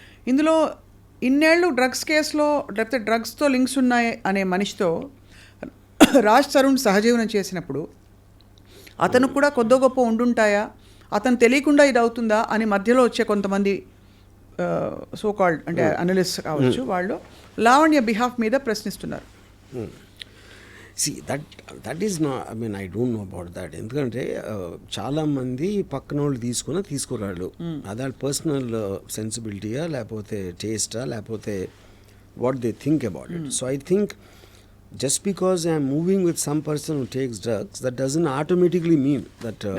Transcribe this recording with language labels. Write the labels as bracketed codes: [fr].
[te] ఇందులో ఇన్నేళ్ళు డ్రగ్స్ కేసులో లేకపోతే డ్రగ్స్తో లింక్స్ ఉన్నాయి అనే మనిషితో రాజ్ తరుణ్ సహజీవనం చేసినప్పుడు అతను కూడా కొద్దో గొప్ప ఉండుంటాయా, అతను తెలియకుండా ఇది అవుతుందా అని మధ్యలో వచ్చే కొంతమంది సో కాల్డ్ అంటే అనలిస్ట్ కావచ్చు, వాళ్ళు లావణ్య బిహాఫ్ మీద ప్రశ్నిస్తున్నారు. [en] See, that is not, I mean, I don't know about that. [te] ఎందుకంటే చాలామంది పక్కన వాళ్ళు తీసుకురాళ్ళు. అదే పర్సనల్ సెన్సిబిలిటీయా లేకపోతే టేస్టా లేకపోతే what they think about it. [en] so I think just because I am moving with some person who takes drugs, that doesn't automatically mean that